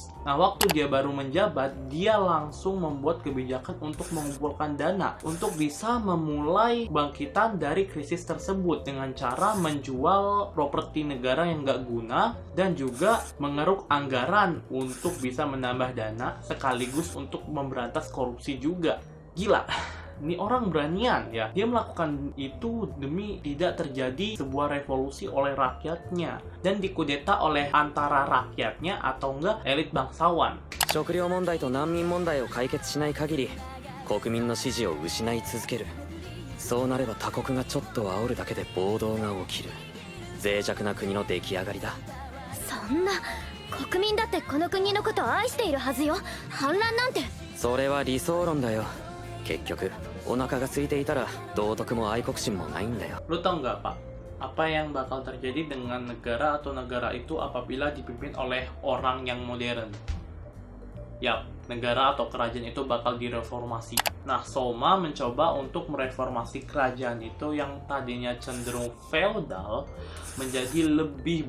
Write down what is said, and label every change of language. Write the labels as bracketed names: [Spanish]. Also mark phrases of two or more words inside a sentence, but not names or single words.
[Indonesian] Nah, waktu dia baru menjabat, dia langsung membuat kebijakan untuk mengumpulkan dana untuk bisa memulai bangkitan dari krisis tersebut dengan cara menjual properti negara yang nggak guna dan juga mengeruk anggaran untuk bisa menambah dana sekaligus untuk memberantas korupsi juga. Gila. Ini orang beranian ya. Dia melakukan itu demi tidak terjadi sebuah revolusi oleh rakyatnya dan dikudeta oleh antara rakyatnya atau enggak elit bangsawan. [Japanese] 食料問題と難民問題を解決しない限り国民の支持を失い続ける。そうなれば他国がちょっと煽るだけで暴動が起きる。脆弱な国の出来上がりだ。そんな、国民だってこの国のことを愛しているはずよ。反乱なんて。それは理想論だよ。結局お腹が空いていたら道徳も愛国心もないんだよ。 [Indonesian] Lu tau nggak, Pak? Apa yang bakal terjadi dengan negara atau negara itu apabila dipimpin oleh orang yang modern? Yap, negara atau kerajaan itu bakal direformasi. Nah, Soma mencoba untuk mereformasi kerajaan itu yang tadinya cenderung feodal menjadi lebih berdemokrasi.